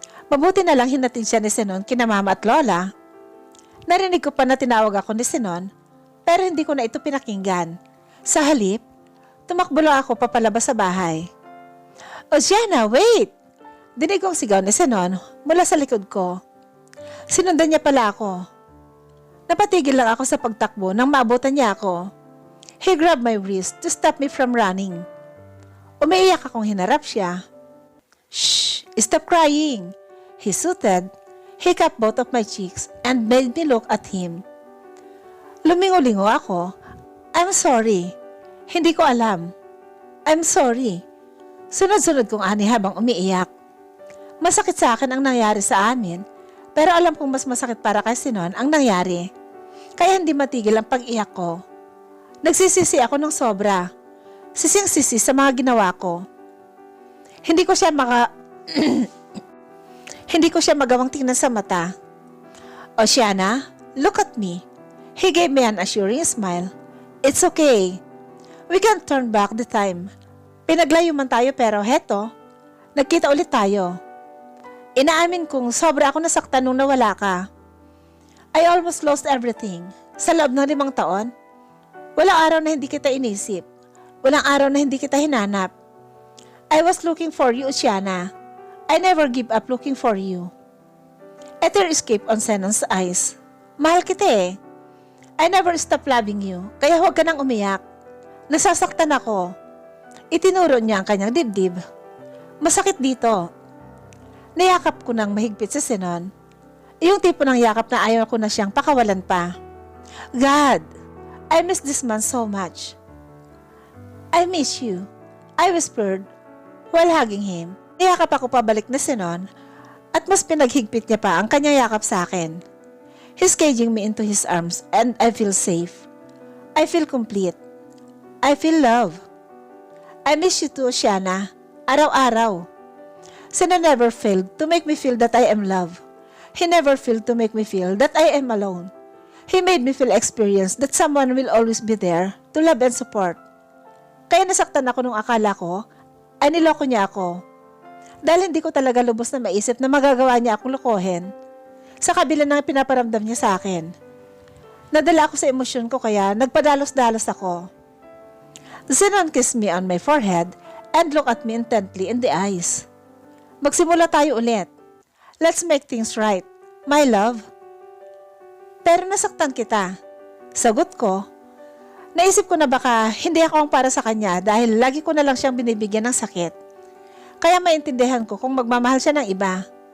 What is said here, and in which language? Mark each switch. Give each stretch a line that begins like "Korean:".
Filipino: Mabuti na lang hinatid siya ni Sinon kina mama at lola. Narinig ko pa na tinawag ako ni Sinon, pero hindi ko na ito pinakinggan. Sa halip, tumakbo lang ako papalabas sa bahay.
English: Oceana, wait!
Filipino: Dinig kong sigaw ni Sinon mula sa likod ko. Sinundan niya pala ako. Napatigil lang ako sa pagtakbo nang maabutan niya ako.
English: He grabbed my wrist to stop me from running.
Filipino: Umiiyak akong hinarap siya.
English: Shh! Stop crying! He soothed. He cupped both of my cheeks and made me look at him.
Filipino: Lumingo-lingo ako.
English: I'm sorry.
Filipino: Hindi ko alam. I'm sorry. Sunod-sunod kong ani habang umiiyak. Masakit sa akin ang nangyari sa amin, pero alam kong mas masakit para kay Sinon ang nangyari. Kaya hindi matigil ang pag-iyak ko. Nagsisisi ako ng sobra. Sising-sisi sa mga ginawa ko. Hindi ko siya Hindi ko siya magawang tingnan sa mata.
English: Oceana, look at me. He gave me an assuring smile. It's okay. We can't turn back the time.
Filipino: Pinaglayo man tayo pero heto, nagkita ulit tayo. Inaamin kong sobra ako nasaktan nung nawala ka.
English: I almost lost everything.
Filipino: Sa loob ng 5 taon, walang araw na hindi kita inisip. Walang araw na hindi kita hinanap.
English: I was looking for you, Oceana. I never give up looking for you. A tear escaped on Senon's eyes.
Filipino: Mahal kita eh.
English: I never stop loving you,
Filipino: kaya huwag ka nang umiyak. Nasasaktan ako. Itinuro niya ang kanyang dibdib. Masakit dito. Niyakap ko nang mahigpit si Sinon. Yung tipo ng yakap na ayaw ko na siyang pakawalan pa.
English: God, I miss this man so much. I miss you, I whispered while hugging him.
Filipino: Niyakap ako pabalik na Sinon at mas pinaghigpit niya pa ang kanyang yakap sa akin.
English: He's caging me into his arms and I feel safe. I feel complete. I feel love. I miss you too, Oceana.
Filipino: Araw-araw.
English: Sinon never failed to make me feel that I am loved. He never failed to make me feel that I am alone. He made me feel experience that someone will always be there to love and support.
Filipino: Kaya nasaktan ako nung akala ko ay niloko niya ako. Dahil hindi ko talaga lubos na maisip na magagawa niya akong lokohin sa kabila ng pinaparamdam niya sa akin. Nadala ako sa emosyon ko kaya nagpadalos-dalos ako.
English: Sinon kissed me on my forehead and looked at me intently in the eyes.
Filipino: Magsimula tayo ulit.
English: Let's make things right, my love.
Filipino: Pero nasaktan kita. Sagot ko. Naisip ko na baka hindi ako ang para sa kanya dahil lagi ko na lang siyang binibigyan ng sakit. Kaya maintindihan ko kung magmamahal siya ng iba.